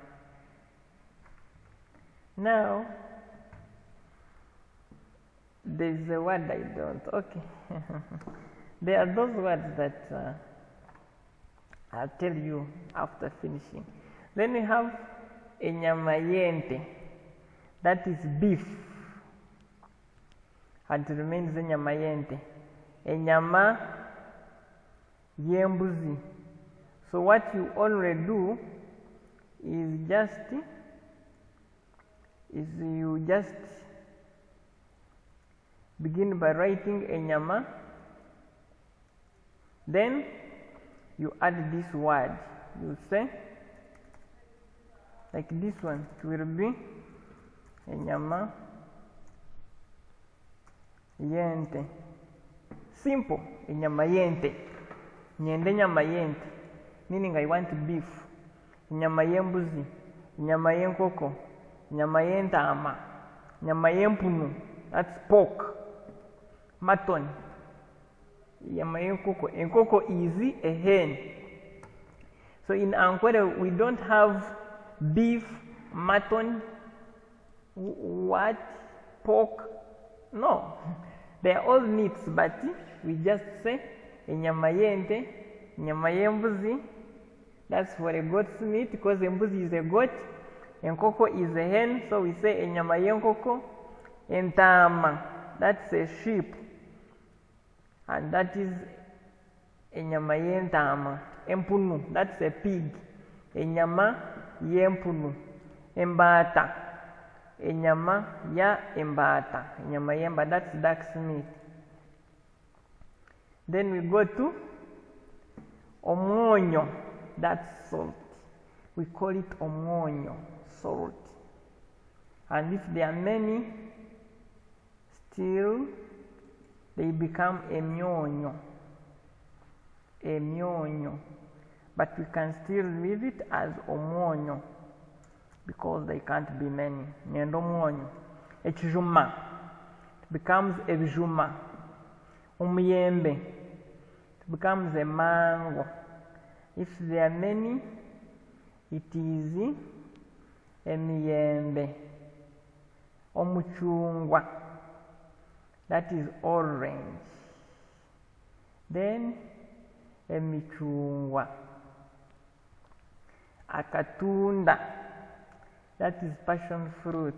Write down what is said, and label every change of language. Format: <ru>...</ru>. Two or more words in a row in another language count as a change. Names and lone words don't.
<en>Now, there's a word I don't. Okay. There are those words that I'll tell you after finishing. Then we have enyamayente. That is beef. And it remains enyamayente.</en> <nyn>Enyama yembuzi.</nyn> <en>So what you only do is you just begin by writing enyama, then you add this word. You say, like this one, it will be</en> <nyn>enyama yente. Simple, enyama yente. nyenda enyama y'ente,</nyn> <en>meaning I want beef,</en> <nyn>enyama y'embuzi, enyama y'enkoko, enyama y'entaama, enyama y'empunu,</nyn> <en>that's pork, mutton,</en> <nyn>enyama y'enkoko.</nyn> <en>Enkoko is a hen. So in Ankwere we don't have beef, mutton, what, pork, no. They are all meats, but we just say</en> <nyn>enyama y'ente, enyama y'embuzi,</nyn> <en>that's for a goat's meat because embuzi is a goat, enkoko is a hen, so we say</en> <nyn>enyama y'enkoko,</nyn> <en>entaama, that's a sheep, and that is</en> <nyn>enyama y'entaama. Empunu,</nyn> <en>that's a pig,</en> <nyn>enyama y'empunu. Embata, enyama ya embata, enyama y'embata,</nyn> <en>that's duck's meat. Then we go to omwonyo, that's salt. We call it omwonyo, salt. And if there are many, still they become</en> <nyn>emyonyo, emyonyo.</nyn> <en>But we can still leave it as omwonyo because they can't be many.</en> <nyn>Nyendo omwonyo. Ekijuma becomes ebijuma.</nyn> <en>Umuyembe becomes a mango. If there are many, it is emiyembe.</en> <nyn>Omuchungwa,</nyn> <en>that is orange. Then emichungwa.</en> <nyn>Akatunda,</nyn> <en>that is passion fruit.</en>